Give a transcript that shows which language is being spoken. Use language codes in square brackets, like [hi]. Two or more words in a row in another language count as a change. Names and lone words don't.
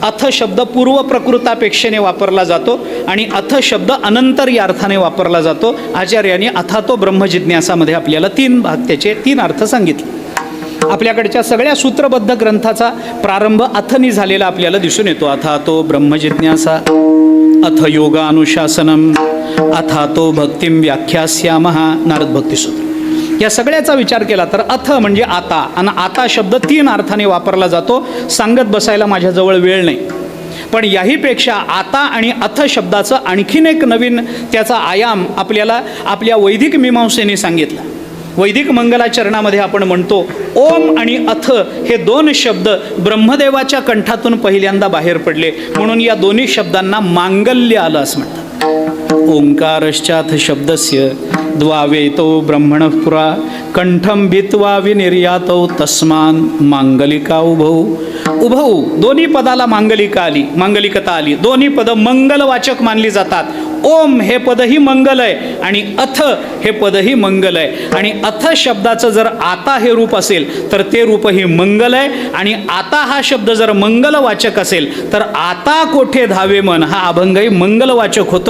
[mr] अथ शब्द पूर्व प्रकृतापेक्षेने वापरला जातो आणि अथ शब्द अनंतर या अर्थाने वापरला जातो. आचार्यांनी अथातो ब्रह्मजिज्ञासामध्ये आपल्याला 3 भाग त्याचे 3 अर्थ सांगितले. आपल्याकडच्या सगळ्या सूत्रबद्ध ग्रंथाचा प्रारंभ अथनी झालेला आपल्याला दिसून येतो. [sa] अथातो ब्रह्मजिज्ञासा, अथ योगानुशासनम, अथातो भक्तिम व्याख्यास्यामः, नारद भक्तिसूत्र. [mr] या सगळ्याचा विचार केला तर अथ म्हणजे आता, आणि आता शब्द 3 अर्थाने वापरला जातो. सांगत बसायला माझ्याजवळ वेळ नाही, पण याहीपेक्षा आता आणि अथ शब्दाचं आणखीन एक नवीन त्याचा आयाम आपल्याला आपल्या वैदिक मीमांसेने सांगितला. वैदिक मंगलाचरणामध्ये आपण म्हणतो ओम आणि अथ हे 2 शब्द ब्रह्मदेवाच्या कंठातून पहिल्यांदा बाहेर पडले, म्हणून या दोन्ही शब्दांना मांगल्य आलं असं म्हणतात. [sa] ओंकारश्चाथ शब्दस्य द्वावेतो ब्रह्मणः पुरा कंठम भित्वा विनिर्यातो तस्मान मांगलिका उभौ. [mr] उभौ दोन्ही पदाला मांगलिकता आली. दोन्ही पद मंगलवाचक मानली जातात. ओम हे पदही मंगल आहे आणि अथ हे पदही मंगल आहे. आणि अथ शब्दाचं जर आता हे रूप असेल तर ते रूपही मंगल आहे. आणि आता हा शब्द जर मंगलवाचक असेल तर आता कोठे धावे मन हा अभंगही मंगलवाचक होतो.